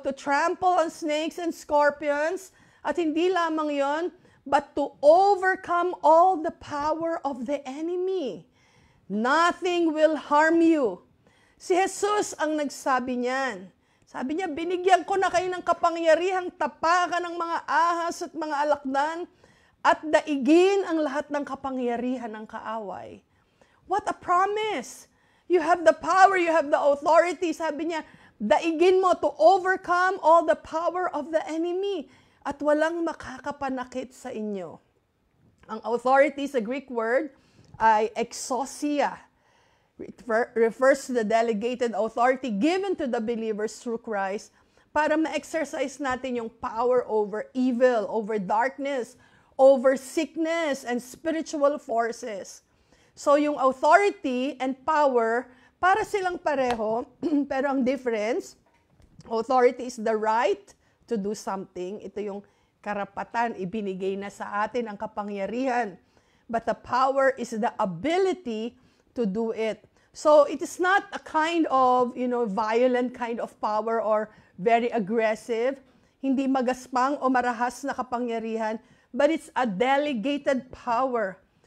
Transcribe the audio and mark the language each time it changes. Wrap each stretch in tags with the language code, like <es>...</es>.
<en>To trample on snakes and scorpions.</en> <tl>At hindi lamang yon,</tl> <en>but to overcome all the power of the enemy. Nothing will harm you.</en> <tl>Si Jesus ang nagsabi niyan. Sabi niya, binigyan ko na kayo ng kapangyarihang tapakan ng mga ahas at mga alakdan at daigin ang lahat ng kapangyarihan ng kaaway.</tl> <en>What a promise! You have the power, you have the authority.</en> <tl>Sabi niya, daigin mo</tl> <en>to overcome all the power of the enemy</en> <tl>at walang makakapanakit sa inyo. Ang authority sa Greek word ay exousia.</tl> <en>It refers to the delegated authority given to the believers through Christ para ma-exercise natin yung power over evil, over darkness, over sickness and spiritual forces. So yung authority and power,</en> <tl>para silang pareho, pero ang</tl> <en>difference, authority is the right to do something. Ito yung</en> <tl>karapatan, ibinigay na sa atin ang kapangyarihan.</tl> <en>But the power is the ability to do it. So it is not a kind of, violent kind of power or very aggressive,</en> <tl>hindi magaspang o marahas na kapangyarihan,</tl> <en>but it's a delegated power.</en>